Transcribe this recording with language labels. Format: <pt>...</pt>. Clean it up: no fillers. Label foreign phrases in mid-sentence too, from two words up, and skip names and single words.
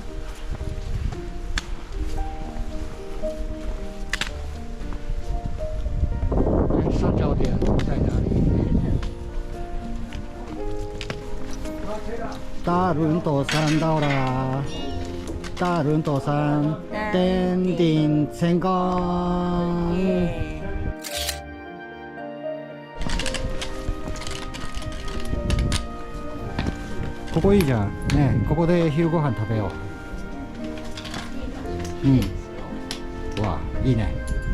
<zh>上脚点在哪里？大轮头山到了。大轮头山登顶成功。</zh> <ja>ここいいじゃんね。ここで昼ご飯食べよう。うん。わあ、いいね。</ja>